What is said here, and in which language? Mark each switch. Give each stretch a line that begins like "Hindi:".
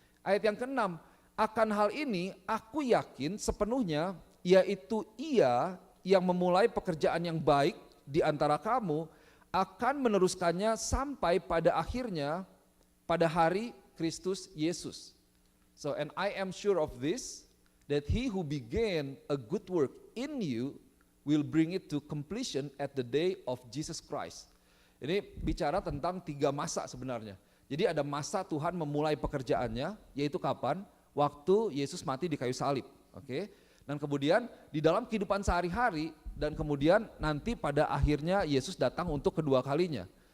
Indonesian: Ayat yang ke-6, akan hal ini aku yakin sepenuhnya, yaitu Ia yang memulai pekerjaan yang baik di antara kamu akan meneruskannya sampai pada akhirnya pada hari Kristus Yesus.
English: So and I am sure of this, that he who began a good work in you will bring it to completion at the day of Jesus Christ.
Indonesian: Ini bicara tentang 3 masa sebenarnya. Jadi ada masa Tuhan memulai pekerjaannya, yaitu kapan? Waktu Yesus mati di kayu salib. Oke. Dan kemudian di dalam kehidupan sehari-hari, dan kemudian nanti pada akhirnya Yesus datang untuk kedua kalinya.